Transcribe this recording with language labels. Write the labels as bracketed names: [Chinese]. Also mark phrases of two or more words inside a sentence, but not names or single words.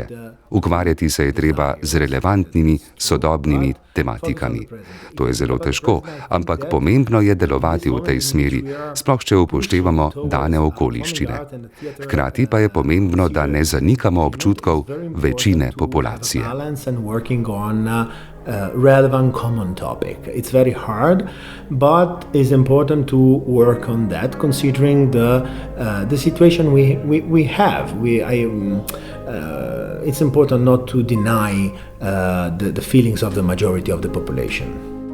[Slovenian] Ukvarjati se je treba z relevantnimi, sodobnimi tematikami. To je zelo težko, ampak pomembno je delovati v tej smeri, sploh če upoštevamo dane okoliščine. Hkrati pa je pomembno, da ne zanikamo občutkov večine populacije. [English] Relevant common topic. It's very hard, but it's important to work on that, considering the situation we have. it's important not to deny the feelings of the majority of the population.